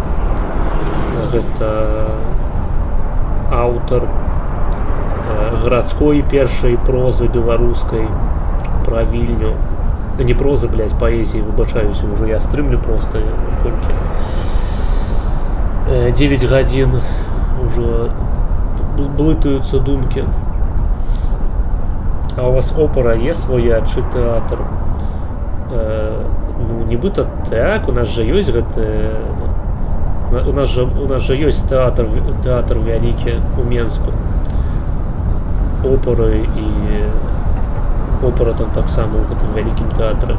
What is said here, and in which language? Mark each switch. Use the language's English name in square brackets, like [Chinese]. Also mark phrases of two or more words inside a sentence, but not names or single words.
[Belarusian] Гэта аўтар гарадской першай прозы беларускай пра Вільню. Не прозы, блядь, паэзіі, выбачаюся, ўжо я стрымлю проста колькі. 9 гадзін ўжо блытаюцца думкі. [Ukrainian] А у вас опера є своя чи тэатр? [Belarusian] Ну, нібыта так, у нас жа ёсць гэты... У нас жа ёсць тэатр вялікі у Менску. Опера і... Опера там таксама ў гэтым вялікім тэатры.